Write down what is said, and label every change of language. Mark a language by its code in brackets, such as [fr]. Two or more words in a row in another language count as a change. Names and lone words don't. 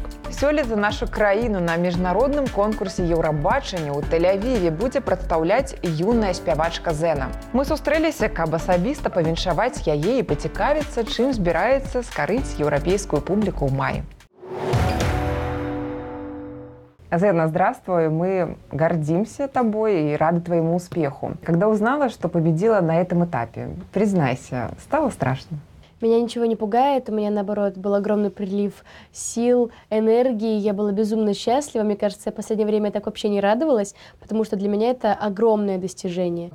[be] Сёлета нашу краіну на міжнародным конкурсе Еўрабачання ў Тель-Авіве будзе прадстаўляць юная спявачка Зена. Мы сустрэліся, каб асабіста павіншаваць яе і пацікавіцца, чым збіраецца скарыць еўрапейскую публіку ў маі. Зена, [ru] здравствуй, мы гордимся тобой и рады твоему успеху. Когда узнала, что победила на этом этапе, признайся, стало страшно? Меня ничего не пугает, у меня, наоборот, был огромный прилив сил, энергии, я была безумно счастлива. Мне кажется, я в последнее время так вообще не радовалась, потому что для меня это огромное достижение.